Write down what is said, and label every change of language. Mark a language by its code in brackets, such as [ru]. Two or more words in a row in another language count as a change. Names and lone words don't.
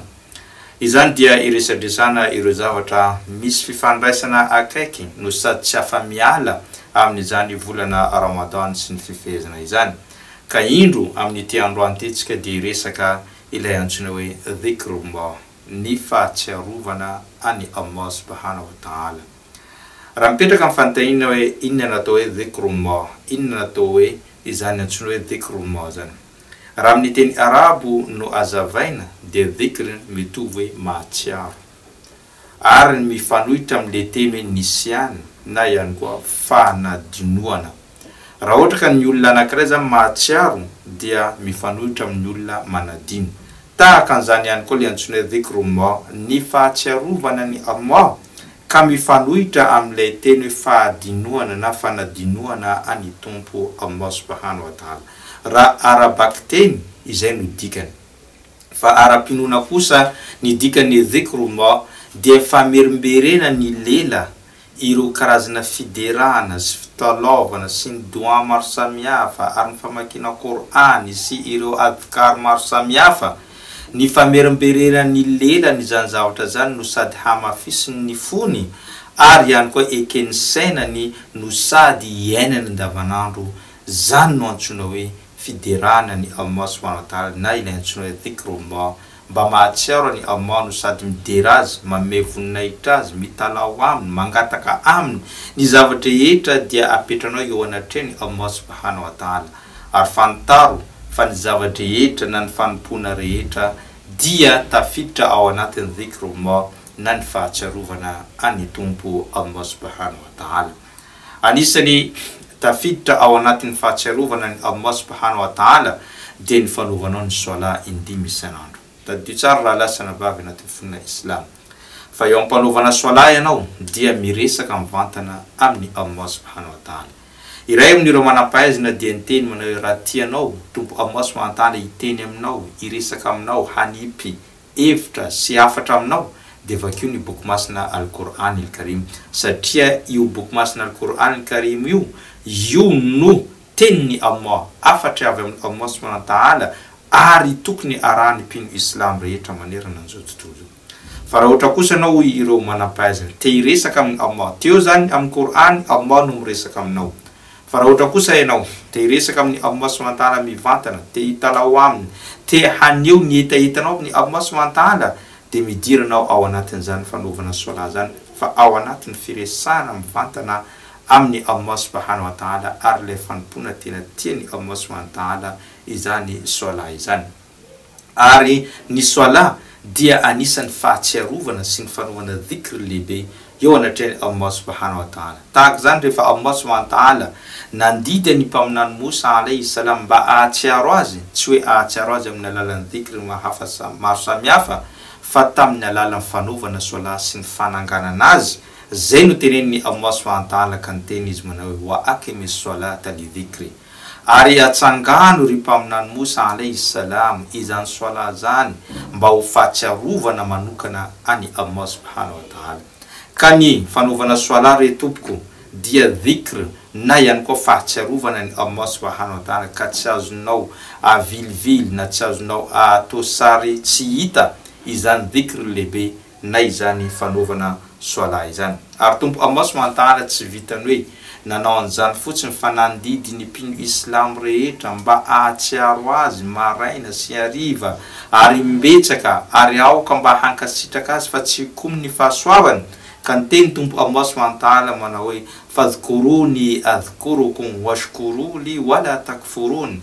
[mg] Izany dia iresadresana ireo zavatra misy fifandraisana akaiky no sady tsy afa-miala amin'izany volana Ramadan sy ny fifehezana izany. Ka indro amin'ity androany ity tsika dia resaka ilay antsoina hoe dhikrullah, ny fahatsiarovana any Allah [ar] سبحانه وتعالى. [mg] Raha mipetraka amin'ny fanontaniana hoe inona natao hoe dhikrullah, inona natao hoe izany antsoina hoe dhikrullah zany. Raha amin'ny teny arabo no azavaina dia dhikr mitovy hoe mahatsiaro. Ary mifanohitra amin'ilay teny hoe nisyana na ihany koa fanadinoana. Raha ohatra ka ny olona anankiray zany mahatsiaro dia mifanohitra amin'ny olona manadino. Tahaka an'izany ihany koa ilay antsoina hoe dhikrullah, ny fahatsiarovana ny Allah ka mifanohitra amin'ilay teny hoe fahadinoana na fanadinoana any tompo Allah [ar] سبحانه وتعالى. [mg] Raha arabaky teny izay no dikany. Fa ara-pinoana kosa ny dikany dhikrullah dia famerimberena ny lela ireo karazana fiderahana sy fitalaovana sy ny doa maro samihafa ary ny famakiana Qur'any sy ireo adhkar maro samihafa. Ny famerimberena ny lela ny zany zavatra zany no sady hamafisiny ny fony ary ihany koa ekeny sainany no sady iainany andavanandro. Zany no antsoina hoe fiderana ny Allah [ar] سبحانه وتعالى [mg] na ilay antsoina hoe dhikrullah, mba mahatsiaro ny Allah no sady midera azy, manome voninahitra azy, mitalao aminy, mangataka aminy ny zavatra rehetra dia apetranao eo anatreny Allah [ar] سبحانه وتعالى. [mg] Ary fantaro fa ny zavatra rehetra na ny fanompona rehetra dia tafiditra ao anatin'ny dhikrullah na ny fahatsiarovana any tompo Allah [ar] سبحانه وتعالى. [mg] Anisany tafiditra ao anatin'ny fahatsiarovana ny Allah [ar] سبحانه وتعالى [mg] dia ny fanaovanao ny sola indimy isanandro. Tadio tsara raha lasana bavy anatin'ny fonina Islam. Fa eo ampanaovana sola ianao dia miresaka mivantana amin'ny Allah [ar] سبحانه وتعالى. [mg] Iray amin'ireo manam-pahaizana dia niteny manao hoe raha tianao tompo Allah [ar] سبحانه وتعالى [mg] hiteny aminao, iresaka aminao, hanipy hevitra sy hafatra aminao dia vakio ny boky masina Al-Qur'an al-Karim. Satria io boky masina Al-Qur'an al-Karim io no tenin'ny Allah, afatra avy amin'ny Allah [ar] سبحانه وتعالى [mg] ary tokony arahany mpino Islam rehetra manerana an'izao tontolo. Fa raha ohatra kosa anao ireo manam-pahaizana te hiresaka amin'ny Allah, teo zany amin'ny Qur'an Allah no miresaka aminao. Fa raha ohatra kosa ianao te hiresaka amin'ny Allah [ar] سبحانه وتعالى [mg] mivantana, te hitalao aminy, te haneho ny etaetanao amin'ny Allah [ar] سبحانه وتعالى [mg] dia midiranao ao anatin'izany fanaovana sola zany, fa ao anatin'ny firesana mivantana amin'ny Allah [ar] سبحانه وتعالى [mg] ary ilay fanompona tena tiany Allah [ar] سبحانه وتعالى [mg] izany sola izany. Ary ny sola dia anisan'ny fahatsiarovana sy ny fanaovana dhikr lehibe eo anatreny Allah [ar] سبحانه وتعالى. [mg] Tahaka zany rehefa Allah [ar] سبحانه وتعالى [mg] nandidy ny mpaminany Musa [ar] عليه السلام [mg] mba ahatsiaro azy, tsy hoe ahatsiaro azy amin'ny alalan'ny dhikr maro samihafa, fa tamin'ny alalan'ny fanaovana sola sy ny fananganana azy. Zay no tenen'ny Allah [ar] سبحانه وتعالى [mg] ka niteny izy manao hoe [ar] وأقم الصلاة لذكري. [mg] Ary atsangano ry mpaminany Musa [ar] عليه السلام [mg] izany sola zany mba ho fahatsiarovana manokana any Allah [ar] سبحانه وتعالى. [mg] Ka ny fanaovana sola re tompoko dia dhikr na ihany koa fahatsiarovana ny Allah [ar] سبحانه وتعالى [mg] ka tsy azonao avilivily na tsy azonao atao sary tsy hita izany dhikr lehibe na izany fanaovana soala izany. Ary tompo Allah [ar] سبحانه وتعالى [mg] tsy vitany hoe nanao an'izany fotsiny fa nandidy ny mpino islam rehetra mba ahatsiaro azy maraina sy hariva ary mbetsaka ary aoka mba hankasitraka azy fa tsy komy ny fahasoavany. Ka ny teny tompo Allah [ar] سبحانه وتعالى [mg] manao hoe [ar] فاذكروني أذكركم واشكروا لي ولا تكفرون.